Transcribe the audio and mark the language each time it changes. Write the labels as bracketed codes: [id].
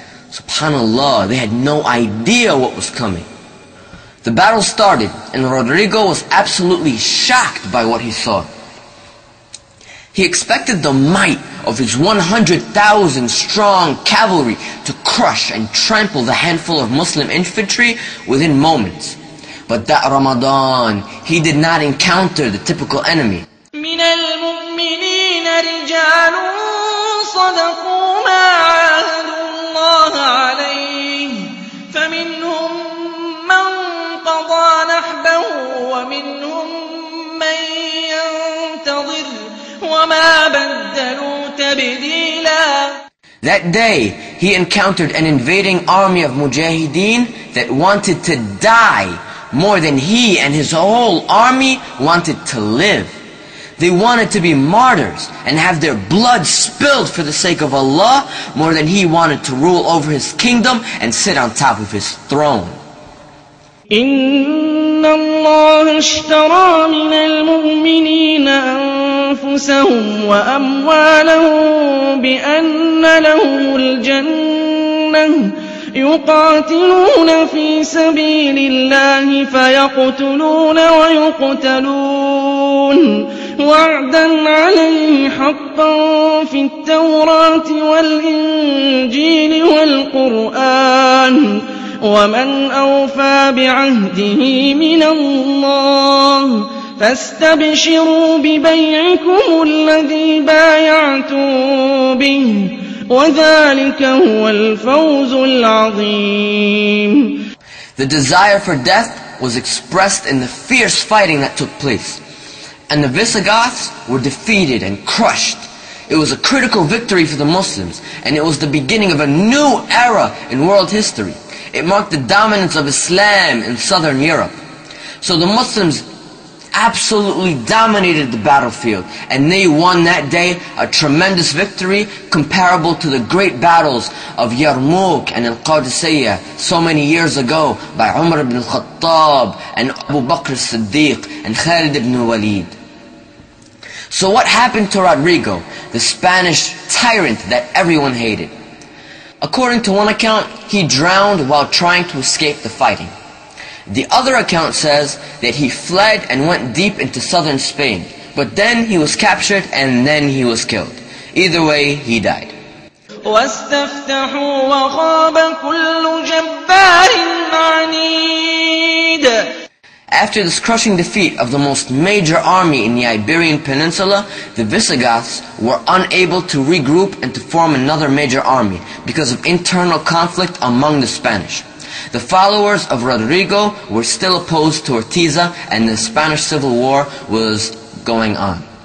[en] SubhanAllah, they had no idea what was coming. The battle started, and Rodrigo was absolutely shocked by what he saw. He expected the might of his 100,000 strong cavalry to crush and trample the handful of Muslim infantry within moments. But that Ramadan, he did not encounter the typical enemy. [ar] من المؤمنين رجال صدقوا ما عاهدوا الله عليه فمنهم من قضى نحبه ومنهم من ينتظر وما بدلوا تبديلا. [en] That day, he encountered an invading army of mujahideen that wanted to die more than he and his whole army wanted to live. They wanted to be martyrs and have their blood spilled for the sake of Allah more than he wanted to rule over his kingdom and sit on top of his throne. [ar] إن الله اشترى من المؤمنين أنفسهم وأموالهم بأن لهم الجنة يقاتلون في سبيل الله فيقتلون ويقتلون وعدا عليه حقا في التوراة والإنجيل والقرآن ومن أوفى بعهده من الله فاستبشروا ببيعكم الذي بايعتم به وذلك هو الفوز العظيم. [en] The desire for death was expressed in the fierce fighting that took place. And the Visigoths were defeated and crushed. It was a critical victory for the Muslims, and it was the beginning of a new era in world history. It marked the dominance of Islam in southern Europe. So the Muslims absolutely dominated the battlefield, and they won that day a tremendous victory comparable to the great battles of Yarmouk and Al-Qadisiyah so many years ago by Umar ibn al-Khattab and Abu Bakr as-Siddiq and Khalid ibn Walid. So what happened to Rodrigo, the Spanish tyrant that everyone hated? According to one account, he drowned while trying to escape the fighting. The other account says that he fled and went deep into southern Spain, but then he was captured and then he was killed. Either way, he died. [ar] واستفتحوا وخاب كل جبار عنيد. [en] After this crushing defeat of the most major army in the Iberian Peninsula, the Visigoths were unable to regroup and to form another major army because of internal conflict among the Spanish. The followers of Rodrigo were still opposed to Ortiza, and the Spanish Civil War was going on.